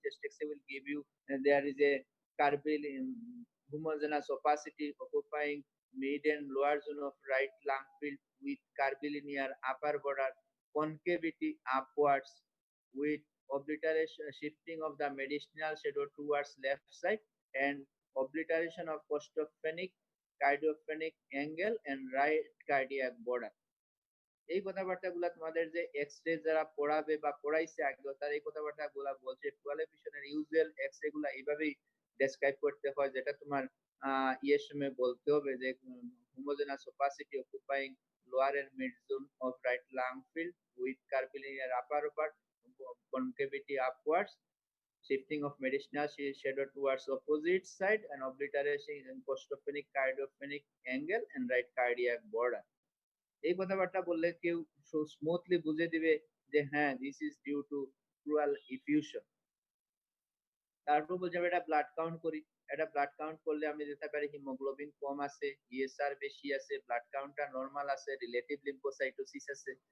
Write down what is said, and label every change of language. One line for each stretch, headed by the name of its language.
English: Chest X will give you there is a curvilin homogeneous opacity occupying mid and lower zone of right lung field with curvilinear upper border, concavity upwards with obliteration shifting of the mediastinal shadow towards left side and obliteration of costophenic cardiophrenic angle and right cardiac border.
Bangla: এই কথাবার্তাগুলো তোমাদের যে X-ray যারা পড়াবে বা পড়াইছে আগে তারা এই কথাবার্তাগুলো বলছে।
English: pleural effusion
Bangla: এর ইউজুয়াল এক্স-রে গুলো এইভাবেই ডেসক্রাইব করতে হয়, যেটা তোমার ইয়ের সময় বলতে হবে যে
English: homogeneous opacity occupying lower and mid zone of right lung field with curvilinear upper part, concavity upwards, shifting of mediastinal shadow towards opposite side and obliteration in costophenic cardiophrenic angle and right cardiac border.
Bangla: এই কথাবার্তা বললে কেউ smoothly বুঝে দিবে যে হ্যাঁ
English: This is due to pleural effusion।
Bangla: তারপর বলছে এটা ব্লাড কাউন্ট করি। এটা ব্লাড কাউন্ট করলে আমি দেখতে পারি হিমোগ্লোবিন কম আছে, ইএসআর বেশি আছে, ব্লাড কাউন্টটা নরমাল আছে, রিলেটিভ লিম্ফোসাইটোসিস আছে।